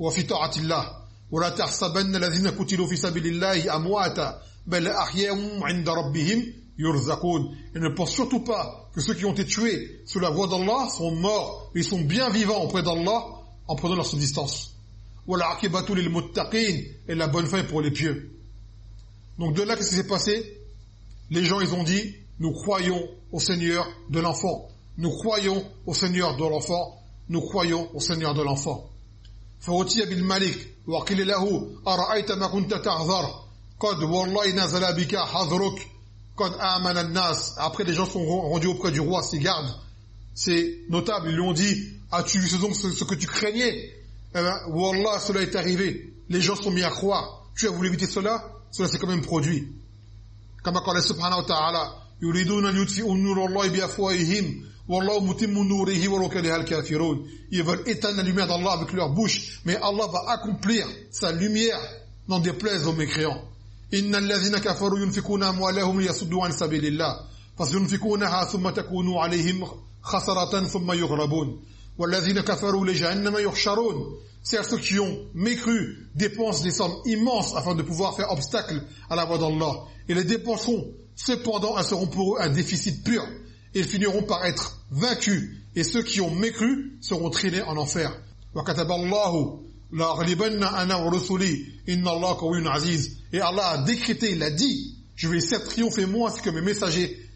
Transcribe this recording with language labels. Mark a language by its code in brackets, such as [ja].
[ar] وفي طاعه الله ولا تحسبن الذين قتلوا في سبيل الله امواتا بل احياء عند ربهم يرزقون [fr] ان بصوتوا با que ceux qui ont été tués sous la voie d'Allah sont morts ils sont bien vivants auprès d'Allah en prenant leur subsistance [ar] والعاقبه للمتقين [fr] et la bonne fin pour les pieux. Donc de là, qu'est-ce qui s'est passé? Les gens, ils ont dit, nous croyons au Seigneur de l'enfant, nous croyons au Seigneur de l'enfant, nous croyons au Seigneur de l'enfant. [ar] فوتي بالملك وقيل له أرأيت ما كنت تحذر قد والله نزل بك حذرك قد آمن الناس. [fr] Après, les gens sont rendus auprès du roi, ses gardes, ses notables, ils lui ont dit, as-tu vu donc ce que tu craignais? Eh bien, والله, cela est arrivé, les gens sont mis à croire, tu as voulu éviter cela, cela s'est quand même produit. [ar] كما قال سبحانه وتعالى يريدون أن يطفئوا نور الله بأفواههم والله متم نوره ولو كره الكافرون. [fr] Ils veulent éteindre la lumière d'Allah avec leur bouche, mais Allah va accomplir sa lumière, n'en déplaise aux mécréants. [ar] إن الذين كفروا ينفقون أموالهم ليصدوا عن سبيل الله فسينفقونها ثم تكون عليهم خسارة ثم يغلبون والذين كفروا لجهنم يحشرون. [fr] C'est à ceux qui ont mécru dépensent des sommes immenses afin de pouvoir faire obstacle à la voie d'Allah et les dépenseront. Cependant, elles seront pour eux un déficit pur. Ils finiront par être vaincus. Et ceux qui ont mécru seront traînés en enfer. Et Allah a décrété, il a dit, je vais certes triompher moi ainsi que mes messagers.